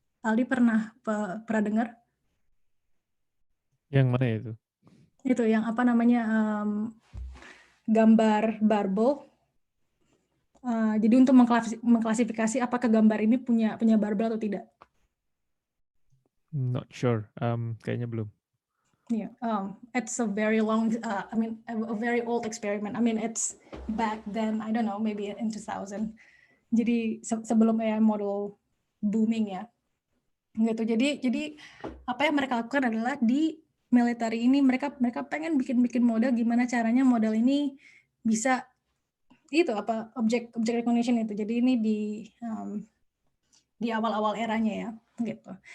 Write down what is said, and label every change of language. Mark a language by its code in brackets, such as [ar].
[id] Aldi pernah dengar? Yang mana ya itu? Itu yang apa namanya, gambar barbel. Jadi untuk mengklasifikasi apakah gambar ini punya barbel atau tidak. [en] Not sure. [id] Kayaknya belum. [en] Yeah, it's a very long, a very old experiment. I mean, it's back then, I don't know, maybe in 2000. [id] Jadi sebelum AI model booming ya, gitu. Jadi apa yang mereka lakukan adalah di military ini mereka pengen bikin model, gimana caranya model ini bisa itu apa object recognition itu. Jadi ini di awal-awal eranya ya, gitu.